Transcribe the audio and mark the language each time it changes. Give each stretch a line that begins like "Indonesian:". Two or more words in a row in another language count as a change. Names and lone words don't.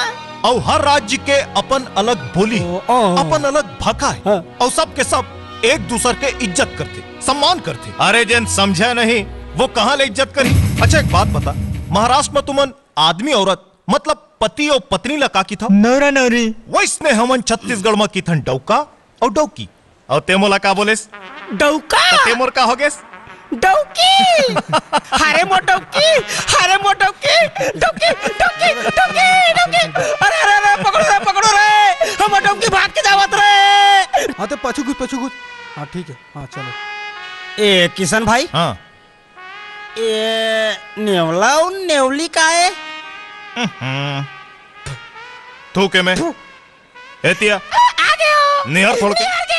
Chhattisgarhi: और हर राज्य के अपन अलग बोली, अपन अलग भाषा है। और सब के सब एक दूसरे के इज्जत करते, सम्मान करते। अरे जन समझा नहीं, वो कहाँ ले इज्जत करी? अच्छा एक बात बता, महाराष्ट्र में तुमन आदमी औरत मतलब पति और पत्नी लगा की था
Marathi: नौरा नौरी।
Chhattisgarhi: वैसने हमन छत्तीसगढ़ में की थन डौका और डौकी। और ते मोला का बोलेस? डौका तो ते मोर का हो गेस? डौकी। हरे मो डौकी, हरे मो डौकी, डौकी डौकी डौकी डौकी। अरे अरे अरे, पकड़ो रे, हम डौकी भाग के जावत रे। हाँ तो पछू कुछ। हाँ ठीक है, हाँ चलो। ए किशन भाई, हाँ ये नेवला और नेवली का है? तू के मैं एतिया निहर छोड़ के